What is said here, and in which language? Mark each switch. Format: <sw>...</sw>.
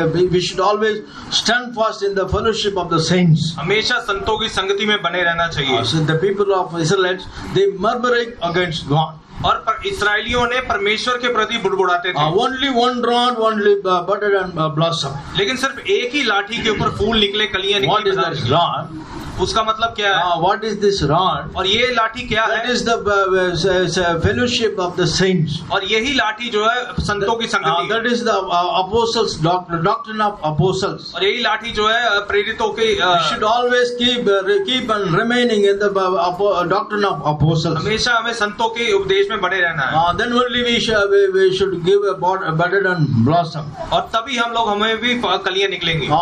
<en>We should always stand fast in the fellowship of the saints.</en> <hi>हमेशा संतों की संगति में बने रहना चाहिए।</hi> <en>So the people of Israelites, they murmuring against God.</en> <hi>और इसराइलियों ने परमेश्वर के प्रति बुड़बुड़ाते थे।</hi> <en>Only one rod, only budded and blossom.</en> <hi>लेकिन सिर्फ एक ही लाठी के ऊपर फूल निकले, कलियां निकली।</hi> <en>What is that rod?</en> <hi>उसका मतलब क्या है?</hi> <en>What is this rod?</en> <hi>और ये लाठी क्या है?</hi> <en>That is the fellowship of the saints.</en> <hi>और यही लाठी जो है संतों की संगति।</hi> <en>That is the apostles' doctrine of apostles.</en> <hi>और यही लाठी जो है प्रेरितों की।</hi> <en>We should always keep on remaining in the doctrine of apostles.</en> <hi>हमेशा हमें संतों के उपदेश में बने रहना है।</hi> <en>Then only we should give a budded and blossom.</en> <hi>और तभी हम लोग हमें भी कलियां निकलेंगी।</hi>